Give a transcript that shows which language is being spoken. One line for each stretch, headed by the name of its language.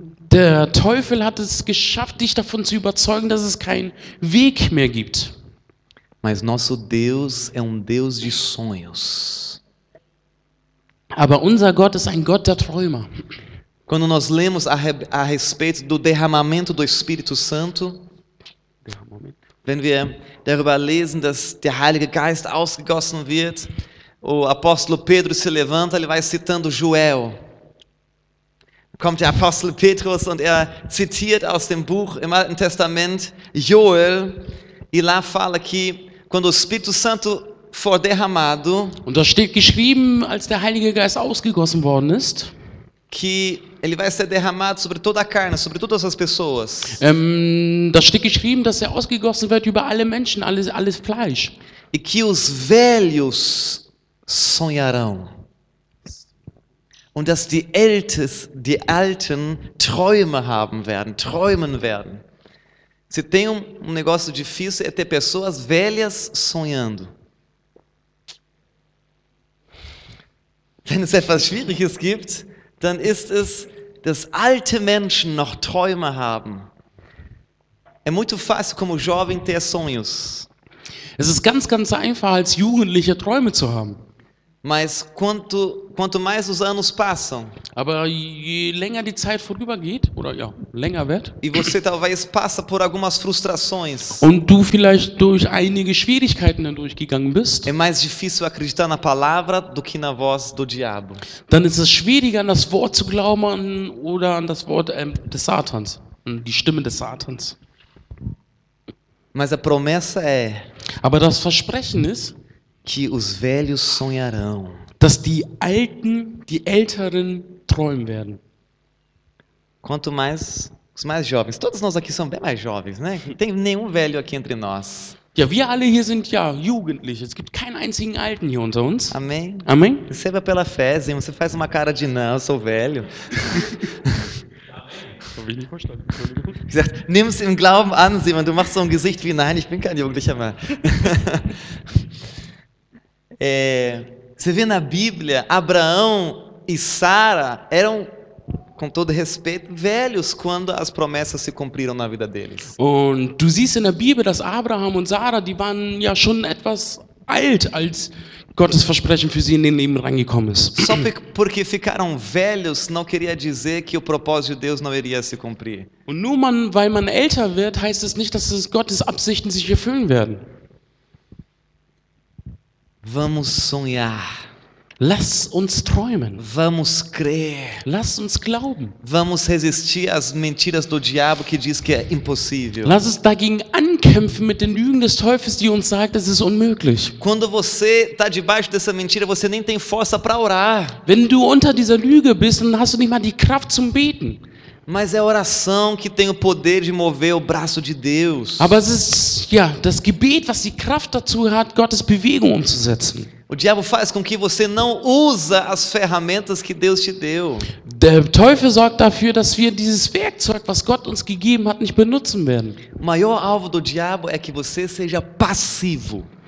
German: Der Teufel hat es geschafft, dich davon zu überzeugen, dass es keinen Weg mehr gibt.
Portuguese: Mas nosso Deus é Deus de sonhos.
German: Aber unser Gott ist ein Gott der Träumer.
Portuguese: Quando nós lemos a respeito do derramamento do Espírito Santo,
German: wenn wir darüber lesen, dass der Heilige Geist ausgegossen wird,
Portuguese: o apóstolo Pedro se levanta, ele vai citando Joel.
German: Kommt der Apostel Petrus und zitiert aus dem Buch im Alten Testament Joel,
Portuguese: e lá fala que quando o Espírito Santo for derramado,
German: und da steht geschrieben, als der Heilige Geist ausgegossen worden ist,
Portuguese: que ele vai ser derramado sobre toda a carne, sobre todas as pessoas.
German: Da steht geschrieben, dass er ausgegossen wird über alle Menschen, alles Fleisch.
Portuguese: E que os velhos sonharão.
German: Und dass die Alten Träume haben werden, träumen werden.
Portuguese: Se tem negócio difícil é ter pessoas velhas sonhando.
German: Wenn es etwas Schwieriges gibt, dann ist es, dass alte Menschen noch Träume haben.
Portuguese: É muito fácil como jovem ter sonhos.
German: Es ist ganz, ganz einfach, als Jugendlicher Träume zu haben.
Portuguese: Mas quanto mais os anos passam
German: Aber je länger die Zeit vorübergeht, oder ja, länger wird,
Portuguese: e você talvez passa por algumas frustrações,
German: und du vielleicht durch einige Schwierigkeiten hindurchgegangen bist,
Portuguese: é mais difícil acreditar na palavra do que na voz do diabo.
German: dann ist es schwieriger, an das Wort zu glauben oder an das Wort des Satans, an die Stimme des Satans.
Portuguese: Mas a promessa é
German: Aber das Versprechen ist,
Portuguese: que os velhos sonharão.
German: dass die Älteren träumen werden.
Portuguese: Quanto mais os mais jovens. Todos nós aqui somos bem mais jovens, né? Não tem nenhum velho aqui entre nós.
German: Ja, wir alle hier sind ja Jugendliche. Es gibt keinen einzigen Alten hier unter uns.
Portuguese: Amém?
German: Amen.
Portuguese: Receba pela fé, Zinho. Você faz uma cara de não, eu sou velho.
German: Habe ich nicht verstanden. Entschuldigung. Ich sag, nimm es im Glauben an, Simon. Du machst so ein Gesicht wie, nein, ich bin kein Jugendlicher mehr.
Portuguese: Você vê na Bíblia, Abraão e Sara eram, com todo respeito, velhos quando as promessas se cumpriram na vida deles.
German: Und du siehst in der Bibel, dass Abraham und Sarah, die waren ja schon etwas alt, als Gottes Versprechen für sie in den Leben reingekommen ist.
Portuguese: Só porque ficaram velhos não queria dizer que o propósito de Deus não iria se cumprir.
German: Und nur weil man älter wird, heißt es nicht, dass Gottes Absichten sich erfüllen werden.
Portuguese: Vamos sonhar.
German: Lass uns träumen.
Portuguese: Vamos crer.
German: Lass uns glauben.
Portuguese: Vamos resistir às mentiras do diabo que diz que é impossível.
German: Lass uns dagegen ankämpfen mit den Lügen des Teufels, die uns sagt, es ist unmöglich.
Portuguese: Quando você está debaixo dessa mentira, você nem tem força para orar.
German: Wenn du unter dieser Lüge bist, dann hast du nicht mal die Kraft zum Beten.
Portuguese: Mas é a oração que tem o poder de mover o braço de Deus.
German: Aber es ist ja das Gebet, was die Kraft dazu hat, Gottes Bewegung umzusetzen.
Portuguese: O diabo faz com que você não usa as ferramentas que Deus te deu.
German: Der Teufel sorgt dafür, dass wir dieses Werkzeug, was Gott uns gegeben hat, nicht benutzen werden.
Portuguese: O maior alvo do diabo é que você seja passivo.